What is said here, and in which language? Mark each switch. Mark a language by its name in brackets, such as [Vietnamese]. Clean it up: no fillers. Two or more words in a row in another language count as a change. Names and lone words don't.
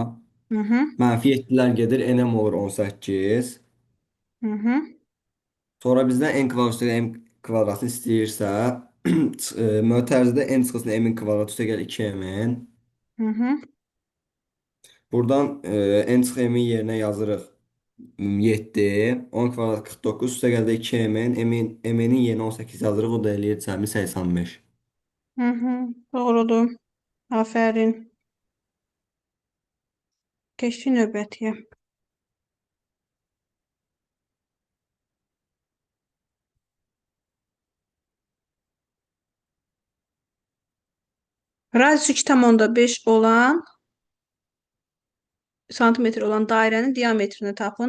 [Azerbaijani] -7-lər gedir, n-m olur 18. Sonra bizdən n kvadrat üstəgəl m kvadratını istəyirsə, mötərizədə n çıxısını m-in kvadratı üstəgəl 2m-in. Hı hı. Buradan n çıx m-in yerinə yazırıq 7. 10 kvadrat 49 üstəgəldə 2m-in. M-in yerinə 18 yazırıq. O da eləyir cəmi 85. Hı hı. Doğrudur. Aferin. Keçdi növbətiyə. Radiusu 2,5 olan santimetr olan dairənin diametrini tapın.